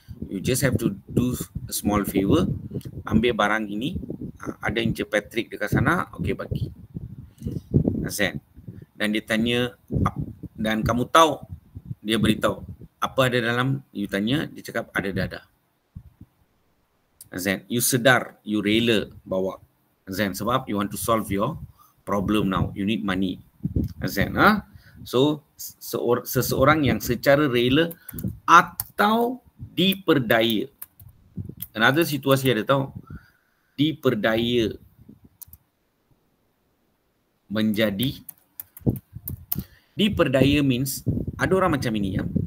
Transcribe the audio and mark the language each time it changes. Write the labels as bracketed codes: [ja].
[en] You just have to do a small favor, [ms] ambil barang ini, ada Encik Patrick dekat sana, okey bagi. [en] Understand? [ms] Dan dia tanya, dan kamu tahu, dia beritahu apa ada dalam, you tanya, dia cakap ada dadah. [en] Understand? You [ms] sedar, [en] you [ms] rela bawa. [en] Understand? [ms] Sebab [en] you want to solve your problem now, you need money. Understand? [ms] So seseorang yang secara rela atau diperdaya. Another situasi ada tahu, diperdaya menjadi, diperdaya means ada orang macam ini ya.